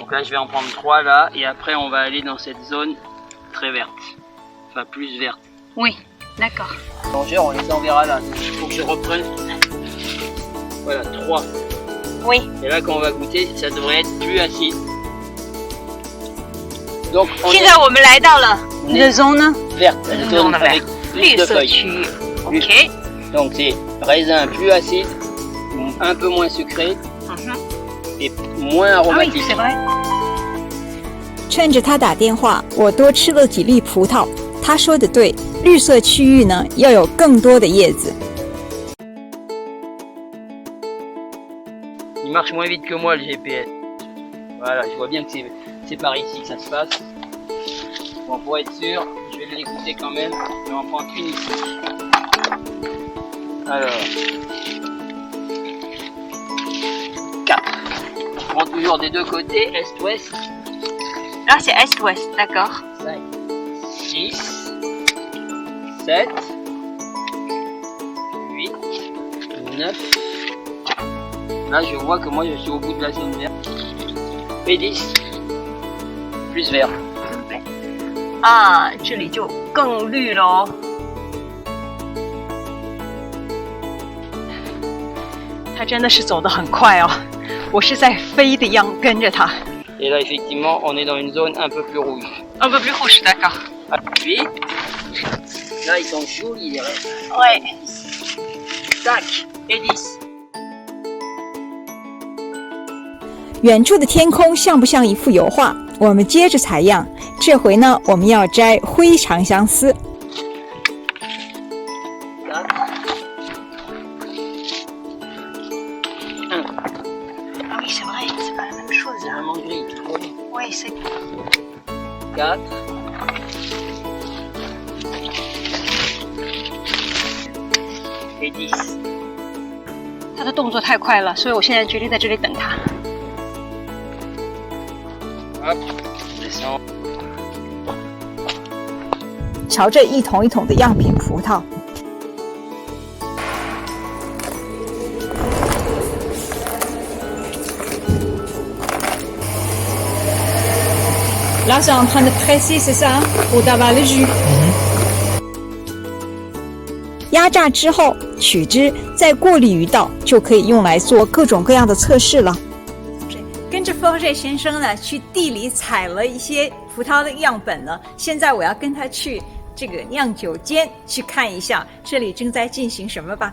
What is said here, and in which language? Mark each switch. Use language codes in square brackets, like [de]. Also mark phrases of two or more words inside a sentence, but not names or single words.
[fr] Donc là, je vais en prendre 3 là et après, on va aller dans cette zone très verte. Enfin, plus verte. Oui, d'accord. Plongeur, on les enverra là. Il faut que je reprenne. Voilà, 3. Oui. Et là, quand on va goûter, ça devrait être plus acide. Donc, on [zh] 现在我们来到了 [fr] on est [en] the zone [fr] verte, la zone avec [zh] 绿 [fr] plus de [zh] 色 [fr] feuilles. [zh] 区域。OK。 [fr] Donc, c'est raisin plus acide, un peu moins sucré 嗯哼。 et moins 啊oui, aromatique. c'est vrai. [zh] 趁着他打电话，我多吃了几粒葡萄。他说的对，绿色区域呢要有更多的叶子。 [fr] Il marche moins vite que moi le GPS. Voilà, je vois bien que c'est par ici que ça se passe. Bon, pour être sûr, je vais l'écouter quand même. Je vais en prendre une ici. Alors, 4. On prend toujours des deux côtés, est-ouest. Là, c'est est-ouest, d'accord. 5, 6, 7, 8, 9. Là, je vois que moi, je suis au bout de la zone verte. Et 10. Plus vert. [zh] 啊，这里就更绿了哦。他真的是走得很快哦，我是在飞的样跟着他。 [fr] Et là, effectivement, on est dans une zone un peu plus rouge. Un peu plus rouge, d'accord. Puis, là, ils sont jolis, les restes. Ouais. Tac, et 10. [zh] 远处的天空像不像一幅油画？我们接着采样，这回呢，我们要摘灰长相思。 [fr] 4, 1. Ah oui, c'est vrai, c'est pas la même chose. C'est vraiment gris. Oui, c'est... 4. Et 10. [zh] 他的动作太快了，所以我现在决定在这里等他。 [fr] Hop, descend. [zh] 瞧这一桶一桶的样品葡萄。 [fr] Là, c'est en train de presser, c'est ça, pour avoir le jus. [zh] 压榨之后取汁，再过滤一道，就可以用来做各种各样的测试了。跟着 Forget 先生呢，去地里采了一些葡萄的样本呢。现在我要跟他去这个酿酒间去看一下，这里正在进行什么吧。